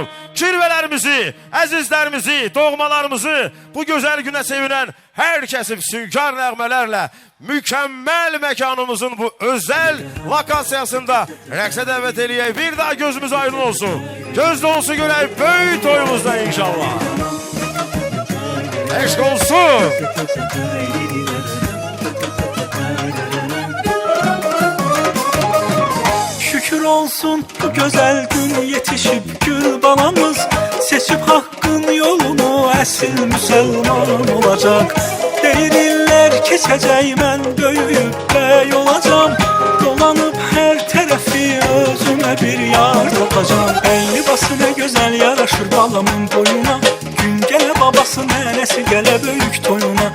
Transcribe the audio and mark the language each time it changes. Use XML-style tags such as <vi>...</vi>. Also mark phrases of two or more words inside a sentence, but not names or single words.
<az>Kirvələrimizi, əzizlərimizi, doğmalarımızı bu gözəl günə sevinən hər kəsi füsunkar nəğmələrlə mükəmməl məkanımızın bu özəl lokasiyasında rəqsə dəvət eləyək. Bir daha gözümüz aydın olsun. Göz dolusu görək böyük toyumuzda inşallah. Eşq olsun.</az> <tr>Şükür olsun bu güzel gün yetişip gül balamız, seçip hakkın yolunu esil Müslüman olacak.</tr> <az>Değirlər keçəcək, mən böyüyüb bəy olacam. Dolanıb hər tərəfi özümə bir yar tapacam. Ey libası nə gözəl yaraşır balamın boyuna. Gün gələ babası, nənəsi gələ böyük toyuna.</az>